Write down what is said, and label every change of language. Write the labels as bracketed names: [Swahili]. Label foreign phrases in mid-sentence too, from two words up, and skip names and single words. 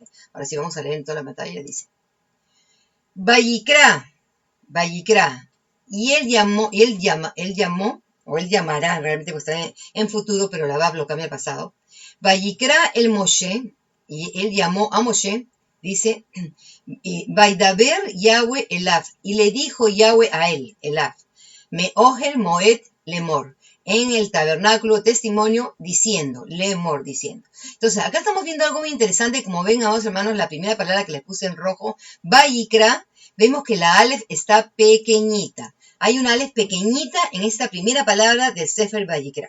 [Spanish] Ahora sí, vamos a leer en toda la pantalla, dice. Vayikra, y él llamó, o él llamará, realmente pues está en futuro, pero la Vav lo cambia al pasado. [Hebrew] ויקרא אל משה, [Spanish] y él llamó a Moshe, dice, [Hebrew] וידבר יהוה אליו, [Spanish] y le dijo Yahweh a él, [Hebrew] אליו מאהל מועד לאמר, [Spanish] en el tabernáculo testimonio diciendo, lemor diciendo. Entonces, acá estamos viendo algo muy interesante, como ven, amados hermanos, la primera palabra que les puse en rojo, Vayikra, vemos que la Aleph está pequeñita. Hay una Aleph pequeñita en esta primera palabra del Sefer Vayikra.